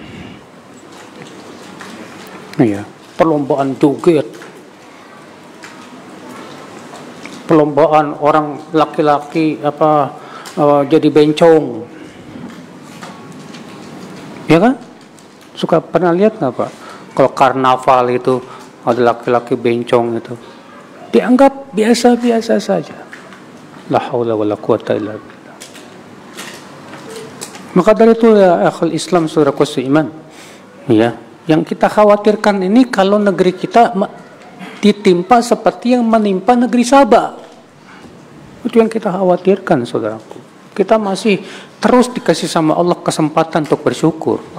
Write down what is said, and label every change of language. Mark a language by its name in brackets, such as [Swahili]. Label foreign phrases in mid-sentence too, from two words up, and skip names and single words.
[Indonesian] Perlombaan joget, perlombaan orang laki-laki jadi bencong, ya kan? Suka pernah lihat nggak Pak? Kalau karnaval itu ada laki-laki bencong itu, dianggap biasa-biasa saja. [Arabic] لا حول ولا قوة إلا بالله. [Indonesian] Maka dari itu ya [Arabic] أخو الإسلام, [Indonesian] saudaraku seiman, yang kita khawatirkan ini kalau negeri kita ditimpa seperti yang menimpa negeri Sabah. Itu yang kita khawatirkan, saudaraku. Kita masih terus dikasih sama Allah kesempatan untuk bersyukur.